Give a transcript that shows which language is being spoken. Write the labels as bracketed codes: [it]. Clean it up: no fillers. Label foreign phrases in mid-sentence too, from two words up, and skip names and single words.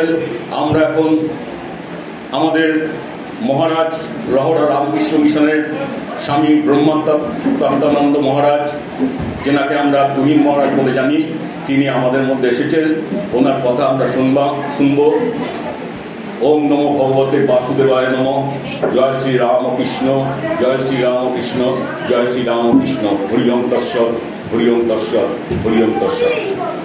[bn] আমরা এখন আমাদের মহারাজ রহরা রামকৃষ্ণ মিশনের স্বামী ব্রহ্মাত্মানন্দ মহারাজ, যেনাকে আমরা তুহিন মহারাজ বলে জানি, তিনি আমাদের মধ্যে এসেছেন, ওনার কথা আমরা শুনব। [sa] ওম নমো ভগবতে বাসুদেবায় নমঃ। [bn] জয় শ্রী রামকৃষ্ণ, জয় শ্রী রামকৃষ্ণ, জয় শ্রী রামকৃষ্ণ। [sa] হরি ওম তৎসৎ, হরি ওম তৎসৎ, হরি ওম তৎসৎ।